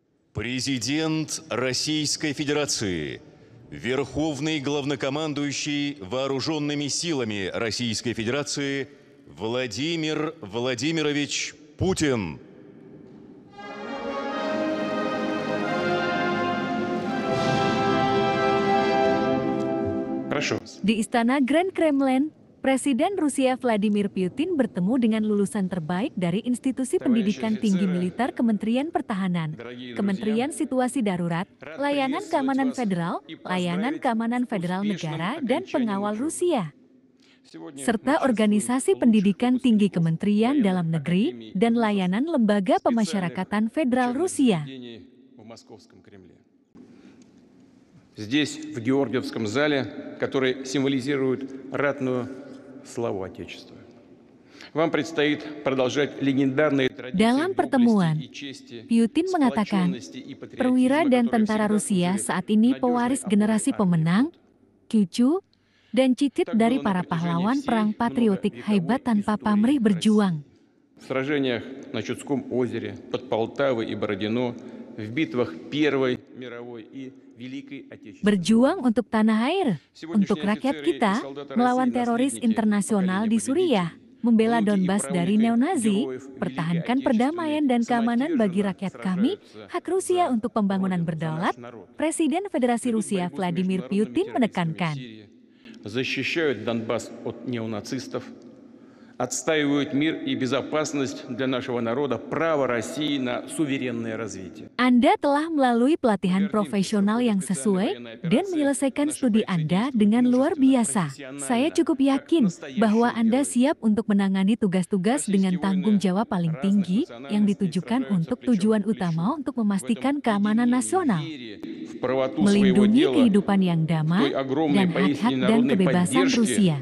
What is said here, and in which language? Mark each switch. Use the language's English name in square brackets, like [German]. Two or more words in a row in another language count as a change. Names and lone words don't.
[Russian] Президент Российской Федерации, Верховный главнокомандующий Вооруженными силами Российской Федерации Владимир Владимирович Путин. Прошу вас. [Indonesian] Di Istana Grand Kremlin, Presiden Rusia Vladimir Putin bertemu dengan lulusan terbaik dari Institusi Pendidikan Tinggi Militer Kementerian Pertahanan, Kementerian Situasi Darurat, Layanan Keamanan Federal, Layanan Keamanan Federal Negara, dan Pengawal Rusia, serta Organisasi Pendidikan Tinggi Kementerian Dalam Negeri dan Layanan Lembaga Pemasyarakatan Federal Rusia. [Russian] Здесь, в Георгиевском зале, который символизирует ратную славу Отечества. Вам предстоит продолжать легендарные традиции [Indonesian] Dalam pertemuan, Putin mengatakan, perwira dan tentara Rusia saat ini pewaris generasi pemenang, cucu, dan cicit dari para pahlawan perang patriotik hebat tanpa pamrih berjuang. [Russian] В сражениях на Чудском озере, под Полтавой и Бородино, в битвах Первой мировой и Великой Отечественной. [Indonesian] Berjuang untuk tanah air, untuk rakyat kita, melawan teroris internasional di Suriah, membela Donbas dari neonazi, pertahankan perdamaian dan keamanan bagi rakyat kami, hak Rusia untuk pembangunan berdaulat, Presiden Federasi Rusia Vladimir Putin menekankan. [Russian] Защищают Донбасс от неонацистов, отстаивают мир и безопасность для нашего народа, право России на суверенное развитие. [Indonesian] Anda telah melalui pelatihan profesional yang sesuai dan menyelesaikan studi Anda dengan luar biasa. Saya cukup yakin bahwa Anda siap untuk menangani tugas-tugas dengan tanggung jawab paling tinggi yang ditujukan untuk tujuan utama untuk memastikan keamanan nasional, melindungi kehidupan yang damai, dan hak-hak dan kebebasan Rusia.